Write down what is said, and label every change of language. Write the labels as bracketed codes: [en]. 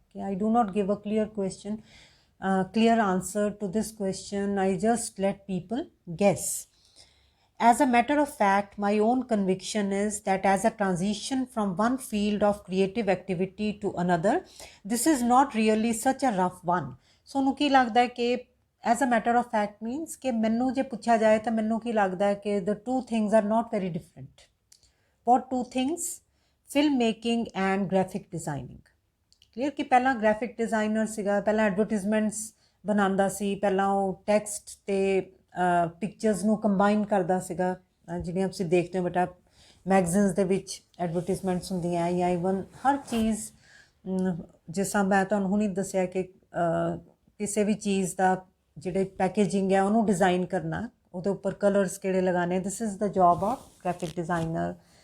[en] Okay? I do not give a clear question, clear answer to this question. I just let people guess. As a matter of fact, my own conviction is that as a transition from one field of creative activity to another, this is not really such a rough one. [pa] So ਨੂੰ ਕੀ ਲੱਗਦਾ ਹੈ ਕਿ [en] as a matter of fact means [pa] ਕਿ ਮੈਨੂੰ ਜੇ ਪੁੱਛਿਆ ਜਾਏ ਤਾਂ ਮੈਨੂੰ ਕੀ ਲੱਗਦਾ ਹੈ ਕਿ [en] the two things are not very different. What two things? Film making and graphic designing. [pa] Clear ਕਿ ਪਹਿਲਾਂ graphic designer ਸੀਗਾ, ਪਹਿਲਾਂ advertisements ਬਣਾਉਂਦਾ ਸੀ, ਪਹਿਲਾਂ ਉਹ text ਤੇ ਪਿਕਚਰਸ ਨੂੰ ਕੰਬਾਈਨ ਕਰਦਾ ਸੀਗਾ, ਜਿਹੜੀਆਂ ਤੁਸੀਂ ਦੇਖਦੇ ਹੋ ਬੇਟਾ ਮੈਗਜ਼ੀਨਸ ਦੇ ਵਿੱਚ ਐਡਵਰਟੀਜ਼ਮੈਂਟਸ ਹੁੰਦੀਆਂ, ਜਾਂ ਈਵਨ ਹਰ ਚੀਜ਼, ਜਿਸ ਤਰ੍ਹਾਂ ਮੈਂ ਤੁਹਾਨੂੰ ਹੁਣੀ ਦੱਸਿਆ ਕਿ ਕਿਸੇ ਵੀ ਚੀਜ਼ ਦਾ ਜਿਹੜੇ ਪੈਕੇਜਿੰਗ ਹੈ ਉਹਨੂੰ ਡਿਜ਼ਾਈਨ ਕਰਨਾ, ਉਹਦੇ ਉੱਪਰ ਕਲਰਸ ਕਿਹੜੇ ਲਗਾਉਣੇ, [en] This is the job of graphic designer.